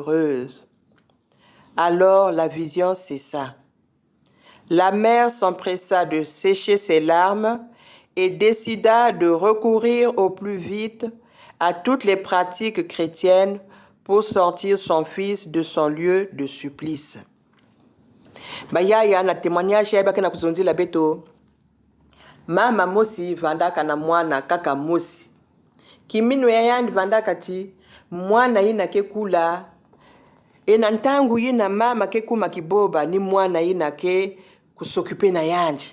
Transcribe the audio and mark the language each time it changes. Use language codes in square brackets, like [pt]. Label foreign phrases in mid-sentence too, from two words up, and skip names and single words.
[fr] » Alors la vision cessa. La mère s'empressa de sécher ses larmes et décida de recourir au plus vite à toutes les pratiques chrétiennes pour sortir son fils de son lieu de supplice. [ktu] Bayaya na témoignage ya baka na kuzonzila beto. Mama mosi vandaka na mwana kaka mosi. Kiminu ya yandi vandaka ti mwana ina kekula. Na ntangu yina mama kekuma kiboba ni mwana ina ke kusokupe na yanji.